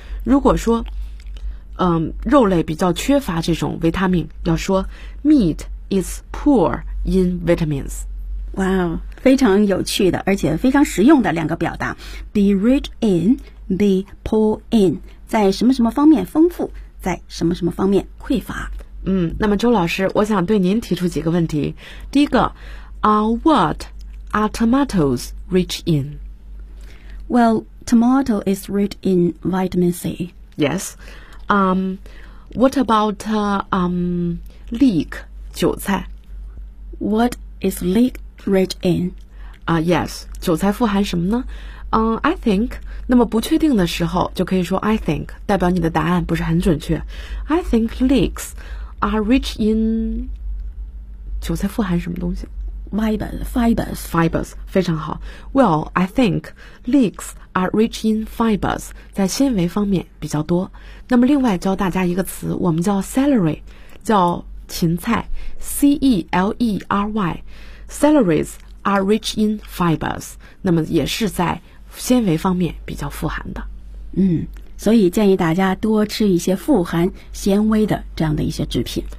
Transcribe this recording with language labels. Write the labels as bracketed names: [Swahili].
[Chinese] 如果说肉类比较缺乏这种维他命，要说 [English] meat is poor in vitamins。 [Chinese] 哇、wow, 非常有趣的而且非常实用的两个表达， [English] be rich in, be poor in， [Chinese] 在什么什么方面丰富，在什么什么方面匮乏。那么周老师，我想对您提出几个问题。 [English] 第一个， are what are tomatoes rich in? Well, tomato is rich in vitamin C. Yes. What about leek, 韭菜？ What is leek? Rich in, [Chinese] yes. 韭菜富含什么呢？ [English] I think. [Chinese] 那么不确定的时候就可以说 [English] I think， [Chinese] 代表你的答案不是很准确。 [English] I think leeks are rich in. [Chinese] 韭菜富含什么东西 [English] ？Fibers. [Chinese] 非常好。 [English] Well, I think leeks are rich in fibers， [Chinese] 在纤维方面比较多。那么另外教大家一个词，我们叫 celery， 叫芹菜 ，celery。 [English] Celeries are rich in fibers， [Chinese] 那么也是在纤维方面比较富含的。所以建议大家多吃一些富含纤维的这样的一些制品。